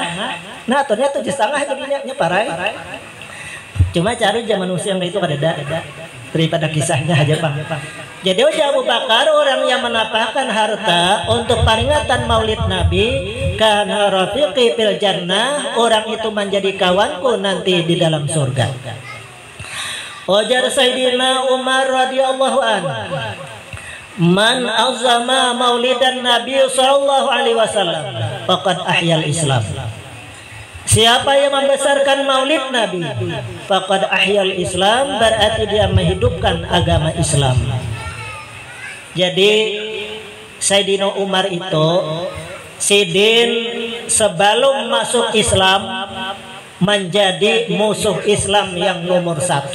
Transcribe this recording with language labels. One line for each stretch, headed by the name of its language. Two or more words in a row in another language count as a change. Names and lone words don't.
Banjar: Nah aturannya 7,5 jadinya parai. Cuma cari zaman usia yang itu kada daripada kisahnya aja bang.
Indonesian: Jadi Abu Bakar orang yang menapakkan harta untuk peringatan Maulid Nabi, karena
Arabic: رفيقي في الجنة,
Indonesian: orang itu menjadi kawanku nanti di dalam surga.
Arabic: Ujar سيدنا عمر رضي الله عنه من عظم مولد النبي صلى الله عليه وسلم فقد أحيا الإسلام.
Indonesian: Siapa yang membesarkan maulid Nabi,
Arabic: فقد أحيا الإسلام,
Indonesian: berarti dia menghidupkan agama Islam.
Banjar: Jadi Sayyidina Umar itu sidin sebelum masuk Islam menjadi musuh Islam yang nomor 1.